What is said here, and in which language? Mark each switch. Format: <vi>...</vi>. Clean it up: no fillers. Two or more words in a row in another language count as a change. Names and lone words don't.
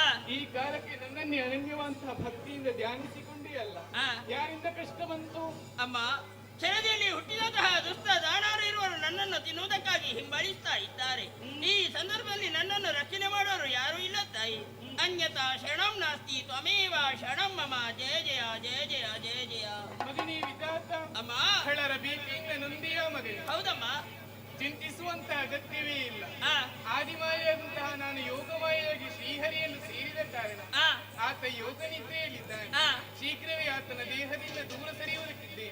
<kn>ಈ ಕಾಲಕ್ಕೆ ನನ್ನನ್ನೇ ಅನನ್ಯವಂತಹ ಭಕ್ತಿಯಿಂದ ಧ್ಯಾನಿಸಿಕೊಂಡೇ ಅಲ್ಲ. ಆ. ಯಾರಿಂದ ಕಷ್ಟ ಬಂತು? ಅಮ್ಮ, ಕೆಳದಿಯಲ್ಲಿ ಹುಟ್ಟಿದಂತಹ ದುಷ್ಟ ದಾನಾರು ಇರುವರು ನನ್ನನ್ನು ತಿನ್ನುವುದಕ್ಕಾಗಿ ಹಿಂಬಾಲಿಸ್ತಾ ಇದ್ದಾರೆ. ಈ ಸಂದರ್ಭದಲ್ಲಿ ನನ್ನನ್ನು ರಕ್ಷಣೆ ಮಾಡೋರು ಯಾರೂ ಇಲ್ಲ ತಾಯಿ.</kn> <sa>ಅನ್ಯತಾ ಶರಣಂ ನಾಸ್ತಿ ತ್ವಮೇವ ಶರಣಂ ಮಮ. ಜಯ ಜಯ ಜಯ ಜಯ ಜಯ ಜಯ.</sa> <kn>ಮಗನೇ ವಿಧಾತ, ಅಮ್ಮ, ಖಳರ ಭೀತಿಯಿಂದ ನೊಂದಿಯ ಮಗನೇ, ಹೌದಮ್ಮ. ಚಿಂತಿಸುವಂತ ಅಗತ್ಯವೇ ಇಲ್ಲ. ಆ, ಆದಿಮಾಯಾದಂತಹ ನಾನು ಯೋಗಮಾಯಾಗಿ ಶ್ರೀಹರಿಯನ್ನು ಸೇರಿದ ಕಾರಣ ಆ, ಆತ ಯೋಗ ನಿದ್ರೆಯಲ್ಲಿದ್ದಾನೆ. ಆ, ಶೀಘ್ರವೇ ಆತನ ದೇಹದಿಂದ ದೂರ ಸರಿಯುವುದಕ್ಕಿದ್ದೇನೆ.</kn>